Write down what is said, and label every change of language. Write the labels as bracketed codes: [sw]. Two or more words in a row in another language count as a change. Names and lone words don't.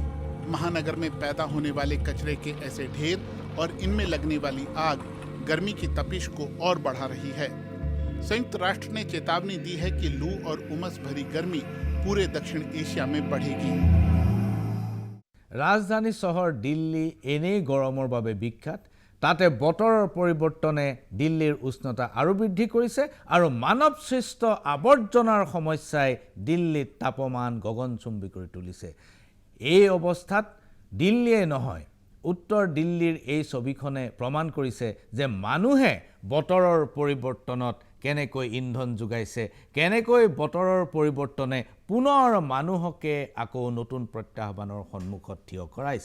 [hi] महानगर में पैदा होने वाले कचरे के ऐसे ढेर और इनमें लगने वाली आग गर्मी की तपिश को और बढ़ा रही है। संयुक्त राष्ट्र ने चेतावनी दी है कि लू और उमस भरी गर्मी पूरे दक्षिण एशिया में बढ़ेगी। [as] ৰাজধানী চহৰ दिल्ली एनेই গৰমৰ বাবে বিখ্যাত। তাতে বতৰৰ পৰিৱৰ্তনে দিল্লীৰ উষ্ণতা আৰু বৃদ্ধি কৰিছে আৰু মানৱ সৃষ্ট আৱৰ্জনাৰ সমস্যাই দিল্লীত তাপমান গগনচুম্বী কৰি তুলিছে। এই অৱস্থাত দিল্লীয়ে নহয়, উত্তৰ দিল্লীৰ এই ছবিখনে প্ৰমাণ কৰিছে যে মানুহে বতৰৰ পৰিৱৰ্তনত কেনেকৈ ইন্ধন যোগাইছে, কেনেকৈ বতৰৰ পৰিৱৰ্তনে পুনৰ মানুহকে আকৌ নতুন প্ৰত্যাহ্বানৰ সন্মুখত থিয় কৰাইছে।